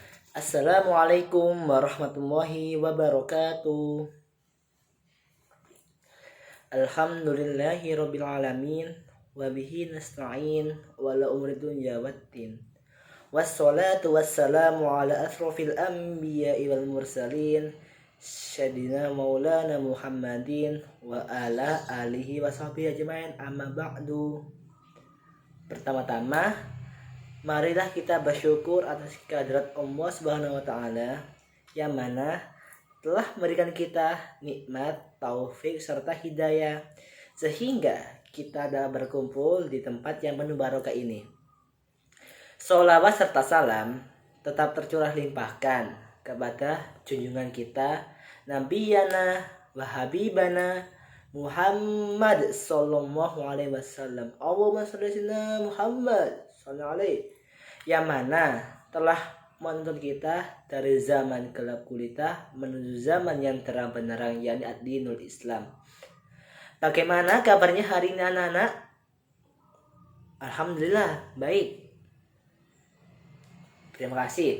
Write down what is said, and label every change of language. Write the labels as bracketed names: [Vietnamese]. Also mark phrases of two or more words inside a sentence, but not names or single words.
[Arabic] السلام عليكم ورحمة الله وبركاته. الحمد لله رب العالمين وبه نستعين وعلى أمور الدنيا والدين. والصلاة والسلام على أشرف الأنبياء والمرسلين سيدنا ومولانا محمد وعلى آله وصحبه أجمعين، أما بعد. [Indonesian] Pertama-tama, marilah kita bersyukur atas kehadirat Allah [Arabic] سبحانه وتعالى [Indonesian] yang mana telah memberikan kita nikmat, taufik serta hidayah sehingga kita dapat berkumpul di tempat yang penuh barokah ini. Sholawat serta salam tetap tercurah limpahkan kepada junjungan kita [Arabic] نبينا وحبيبنا محمد صلى الله عليه وسلم. اللهم صل على محمد صلى الله عليه, [Indonesian] yang mana telah menuntun kita dari zaman gelap gulita menuju zaman yang terang benderang, yakni [Arabic] الدين الإسلام. [Indonesian] Bagaimana kabarnya hari ini anak-anak? Alhamdulillah baik. Terima kasih.